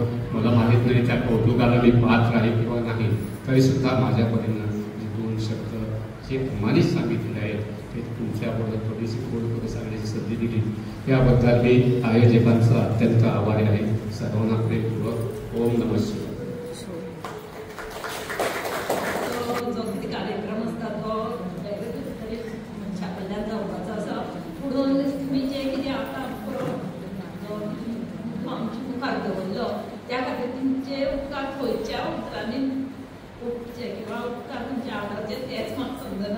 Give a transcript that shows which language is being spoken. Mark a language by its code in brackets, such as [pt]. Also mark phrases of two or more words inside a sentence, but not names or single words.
[mr] मला माहीत नाही त्या कौतुकाला मी पात्र आहे किंवा नाही, तरीसुद्धा माझ्यापर्यंत जे 2 शब्द जे अम्मानीच सांगितले आहेत ते तुमच्याबरोबर थोडीशी गोड सांगण्याची संधी दिली याबद्दल मी आयोजकांचा अत्यंत आभारी आहे. सर्वांना प्रेमपूर्वक [sa] ओम नमः शिवाय. [kok] जो कितें कार्यक्रम आसता तो छापल्यान जावपाचो आसा. पुणून तुमी जे कितें आतां आमचे मुखार दवरलो त्या खातीर तुमचे उपकार खंयच्या उतरांनी उपचे किंवा उपकार तुमचे आडाचे तेच म्हाका समजना.